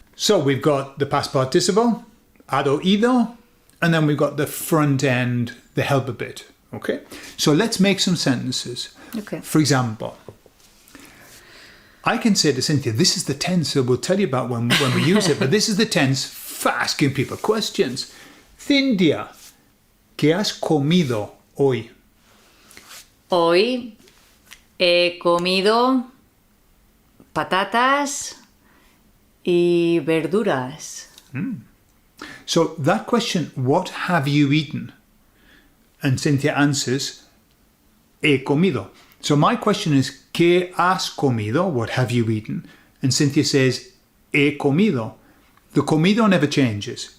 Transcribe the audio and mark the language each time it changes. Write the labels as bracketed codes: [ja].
[en] So we've got the past participle, ado, ido, and then we've got the front end, the helper bit, okay? So let's make some sentences. Okay. For example, I can say to Cynthia, this is the tense, so we'll tell you about when we use it, but this is the tense for asking people questions. [es] Cynthia, ¿qué has comido hoy? Hoy he comido patatas y verduras. [en] So that question, what have you eaten? And Cynthia answers, [es] he comido. [en] So my question is, [es] ¿qué has comido? [en] What have you eaten? And Cynthia says, [es] he comido. [en] The comido never changes.